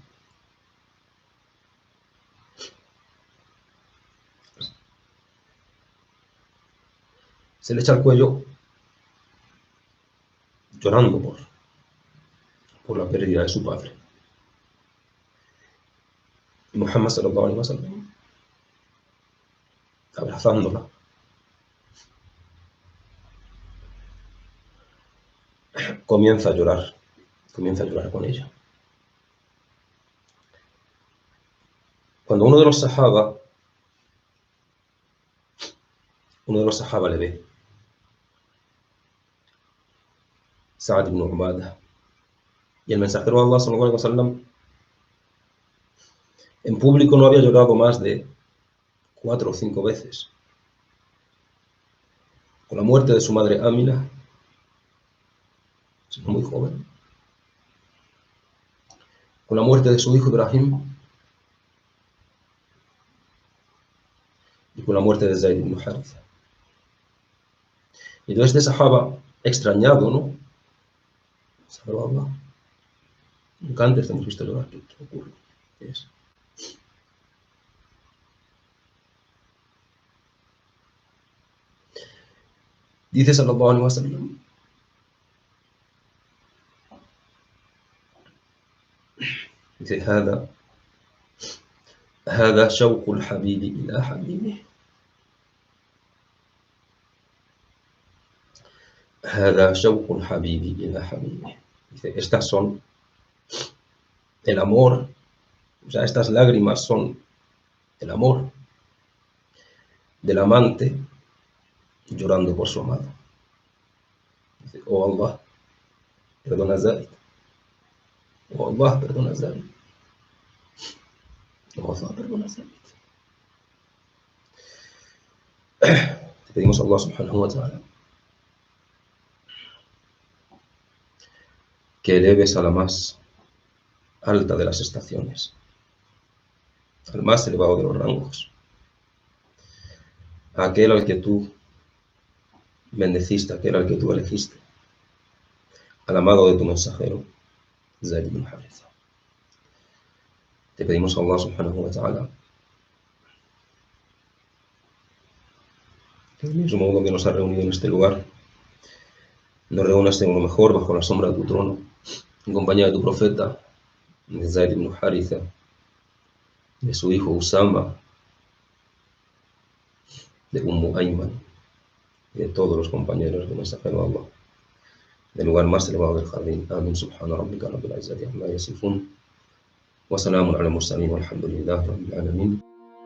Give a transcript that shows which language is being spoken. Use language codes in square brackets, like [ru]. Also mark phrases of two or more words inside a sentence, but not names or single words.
[es] Se le echa al cuello llorando por la pérdida de su padre. [ar] Y Muhammad صلى الله عليه وسلم, [es] abrazándola, comienza a llorar con ella. Cuando uno de los sahaba le ve, Sa'd ibn Ubadah, y el mensajero de Allah [ar] صلى الله عليه وسلم [es] en público no había llorado más de 4 o 5 veces. Con la muerte de su madre Amina, siendo muy joven, con la muerte de su hijo Ibrahim y con la muerte de Zayd ibn Haritha. Y entonces este sahaba, extrañado, ¿no? Salvó a Allah. Nunca antes hemos visto llorar. ¿Qué ocurre? ¿Qué es? Dice [ar] صلى الله عليه وسلم, dice هذا شوق الحبيب إلى حبيبه. هذا شوق الحبيب إلى حبيبه. [es] Dice, estas son el amor, o sea, estas lágrimas son el amor del amante llorando por su amado. Dice, oh Allah, perdona a Zaid. Oh Allah, perdona a Zaid. Oh Allah, perdona a Zaid. Te pedimos a [ar] الله سبحانه وتعالى [es] que eleves a la más alta de las estaciones, al más elevado de los rangos, a aquel al que tú bendeciste, aquel al que tú elegiste, al amado de tu mensajero, Zayd ibn Haritha. Te pedimos a [ar] الله سبحانه وتعالى [es] que del mismo modo que nos ha reunido en este lugar, nos reúnas en lo mejor bajo la sombra de tu trono, en compañía de tu profeta, de Zayd ibn Haritha, de su hijo Usama, de Ayman, y de todos los compañeros del mensajero de Allah, del lugar más elevado del jardín. Amin. [ar] سبحان ربك رب العزة عما يصفون وسلام على المرسلين والحمد لله رب العالمين.